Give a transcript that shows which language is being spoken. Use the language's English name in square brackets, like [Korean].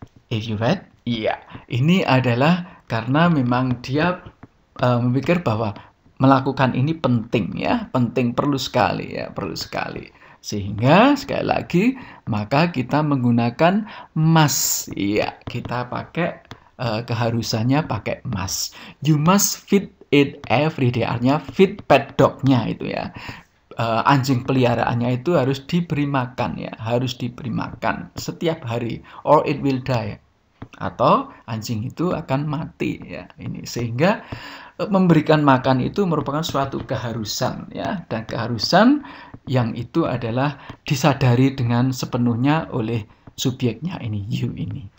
[English] If you read, [Indonesian] iya. Ini adalah karena memang dia memikir bahwa melakukan ini penting ya, penting, perlu sekali ya, perlu sekali. Sehingga sekali lagi maka kita menggunakan must. Iya, kita pakai keharusannya pakai must. [English] You must feed it every day. [Indonesian] Artinya feed pet dog-nya itu ya. Anjing peliharaannya itu harus diberi makan ya, harus diberi makan setiap hari [English] or it will die, [Indonesian] atau anjing itu akan mati ya. Ini sehingga memberikan makan itu merupakan suatu keharusan ya, dan keharusan yang itu adalah disadari dengan sepenuhnya oleh subjeknya ini, you ini.